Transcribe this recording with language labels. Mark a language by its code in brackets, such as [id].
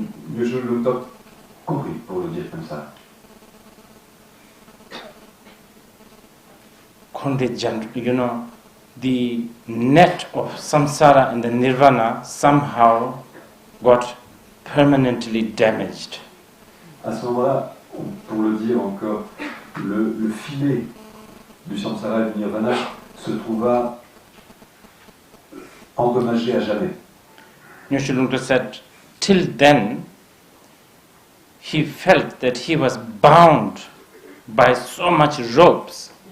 [fr] Nyoshul Lungtok compris, pour le dire comme ça. [en] You know, the net of samsara and the nirvana somehow got permanently damaged. [fr] À ce moment-là, pour le dire encore, le filet du samsara et du nirvana se trouva endommagé à jamais. [en] Nyoshul Lungtok said, till then, he felt that he was bound by so much ropes.